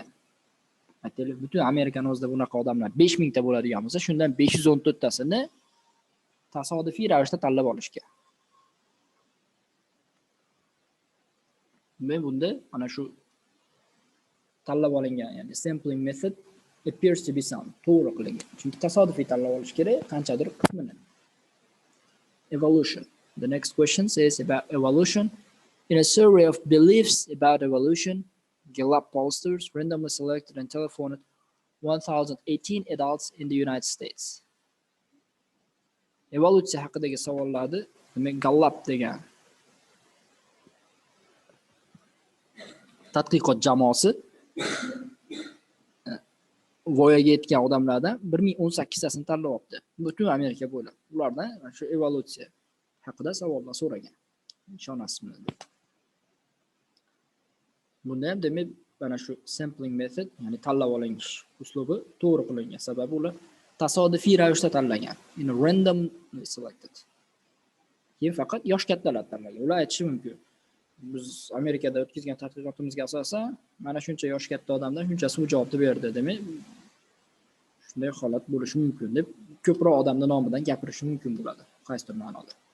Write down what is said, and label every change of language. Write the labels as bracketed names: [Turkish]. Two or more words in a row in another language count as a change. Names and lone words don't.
[Uzbek] Aytaylik, butun Amerikani o'zida bunaqa odamlar 5000 ta bo'ladigan bo'lsa, shundan 514 tasini tasodifiy ravishda tanlab olishgan. Men bunda ana shu tanlab olingan, ya'ni [English] sampling method appears to be sound, [Uzbek] to'g'ri qilingan. Chunki tasodifiy tanlab olish kerak qanchadir qismini. [English] Evolution. The next question says about evolution. In a survey of beliefs about evolution, Gallup pollsters randomly selected and telephoned 1018 adults in the United States. [Uzbek] Evolutsiya haqidagi savollarni demak Gallup degan tadqiqot jamoasi voyaga yetgan odamlardan 1018 tasini tanlab olibdi. Butun Amerika bo'ylab. Ulardan shu evolutsiya haqida savollar so'ragan. Ishonasizmi? Bunda ham demak mana shu [English] sampling method, [Uzbek] ya'ni tanlab olinish uslubi to'g'ri qilingan. Sababi ular tasodifiy ravishda tanlagan. [English] In randomly selected. [Uzbek] Keyin faqat yosh kattalar tanlagan. Ular aytishi mumkin. Biz Amerikada o'tkazgan tadqiqotimizga asosan mana shuncha yosh katta odamdan shunchasi bu javobni berdi. Demak, shunday holat bo'lishi mumkin deb ko'proq odamning nomidan gapirish mumkin bo'ladi. Qaysidir ma'noda.